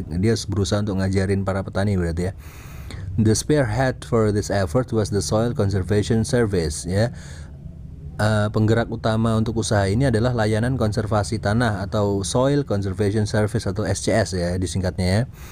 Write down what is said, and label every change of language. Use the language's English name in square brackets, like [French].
[Indonesian] Dia berusaha untuk ngajarin para petani berarti ya. [English] The spearhead for this effort was the Soil Conservation Service ya. [Indonesian] Penggerak utama untuk usaha ini adalah layanan konservasi tanah atau Soil Conservation Service atau SCS ya disingkatnya ya.